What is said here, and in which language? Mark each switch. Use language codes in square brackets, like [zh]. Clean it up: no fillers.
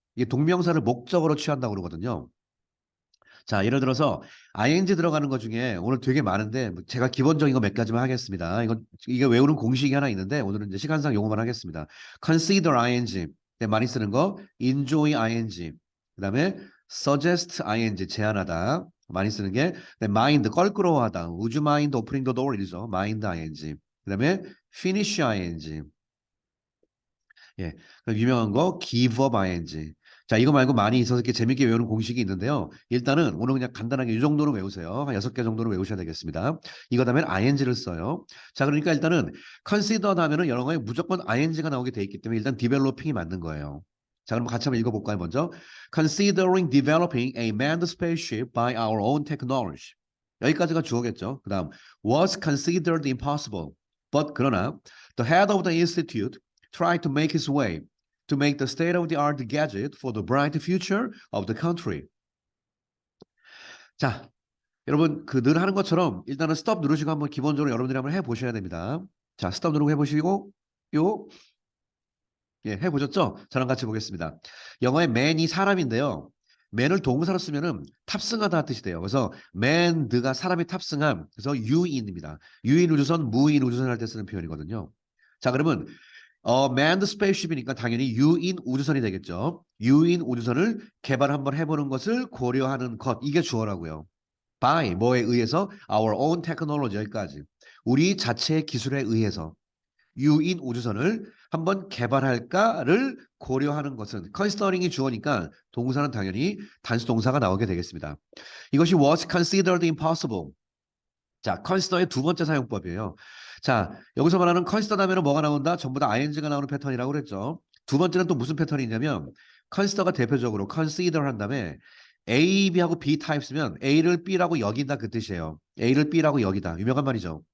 [ko] 이게 동명사를 목적으로 취한다고 그러거든요. 자, 예를 들어서 ing 들어가는 것 중에 오늘 되게 많은데 뭐 제가 기본적인 거 몇 가지만 하겠습니다. 이게 외우는 공식이 하나 있는데 오늘은 이제 시간상 요거만 하겠습니다. consider ing. 네, 많이 쓰는 거 enjoy ing. 그다음에 suggest ing 제안하다. 많이 쓰는 게 네, mind 껄끄러워하다. [en] Would you mind opening the door? [ko] 이죠. mind ing. 그다음에 finish ing. 예, 유명한 거 give up ing. 자, 이거 말고 많이 있어서 이렇게 재밌게 외우는 공식이 있는데요. 일단은 오늘 그냥 간단하게 이 정도는 외우세요. 한 6개 정도는 외우셔야 되겠습니다. 이거 다음에 ing를 써요. 자, 그러니까 일단은 consider 하면은 여러 가지 무조건 ing가 나오게 돼 있기 때문에 일단 developing이 맞는 거예요. 자, 그럼 같이 한번 읽어볼까요, 먼저? [en] Considering developing a manned spaceship by our own technology. [ko] 여기까지가 주어겠죠. [en] 그 다음, was considered impossible. But 그러나, the head of the institute tried to make his way to make the state-of-the-art gadget for the bright future of the country. [ko] 자, 여러분 그 늘 하는 것처럼 일단은 스톱 누르시고 한번 기본적으로 여러분들이 한번 해보셔야 됩니다. 자, 스톱 누르고 해보시고 요 예, 해보셨죠? 저랑 같이 보겠습니다. 영어의 man이 사람인데요. man을 동사로 쓰면은 탑승하다 뜻이 돼요. 그래서 manned가 사람이 탑승함. 그래서 유인입니다. 유인 우주선, 무인 우주선 할 때 쓰는 표현이거든요. 자, 그러면 manned spaceship이니까 당연히 유인 우주선이 되겠죠. 유인 우주선을 개발 한번 해보는 것을 고려하는 것. 이게 주어라고요. [en] by [ko] 뭐에 의해서 [en] our own technology 여기까지. [ko] 우리 자체의 기술에 의해서 유인 우주선을 한번 개발할까를 고려하는 것은 considering이 주어니까 동사는 당연히 단수 동사가 나오게 되겠습니다. [en] 이것이 was considered impossible. [ko] 자, consider의 두 번째 사용법이에요. 자, 여기서 말하는 consider 하면 뭐가 나온다? 전부 다 ing가 나오는 패턴이라고 그랬죠. 두 번째는 또 무슨 패턴이냐면 consider가 대표적으로 consider 한 다음에 A, B하고 B 타입 쓰면 A를 B라고 여긴다 그 뜻이에요. A를 B라고 여기다. 유명한 말이죠.